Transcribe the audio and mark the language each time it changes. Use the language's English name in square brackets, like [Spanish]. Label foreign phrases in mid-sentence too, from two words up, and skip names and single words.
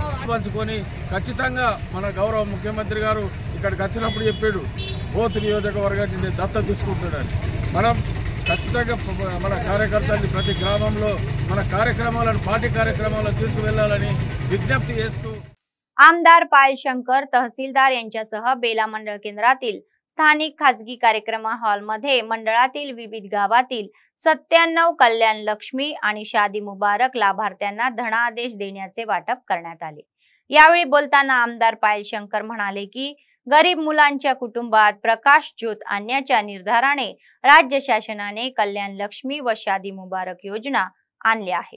[Telugu] పంచుకొని ఖచ్చితంగా మన గౌరవ ముఖ్యమంత్రి గారు ఇక్కడికి వచ్చినప్పుడు చెప్పాడు బోత్ నియోజకవర్గాన్ని దత్తత తీసుకుంటాడని. మనం ఖచ్చితంగా మన కార్యకర్తల్ని ప్రతి గ్రామంలో మన కార్యక్రమాలను पार्टी కార్యక్రమాలను తీసుకువెళ్లాలని విజ్ఞప్తి చేస్తూ [Marathi] आमदार पायल शंकर तहसीलदार यांच्यासह बेला मंडळ केंद्रातील स्थानिक खासगी कार्यक्रम हॉलमध्ये मंडळातील विविध गावातील 97 कल्याण लक्ष्मी आणि शादी मुबारक लाभार्थ्यांना धनादेश देण्याचे वाटप करण्यात आले. यावेळी बोलताना आमदार पायल शंकर म्हणाले की गरीब मुलांच्या कुटुंबात प्रकाश ज्योत आणण्याच्या निर्धाराने राज्य शासनाने कल्याण लक्ष्मी व शादी मुबारक योजना आणल्या आहे.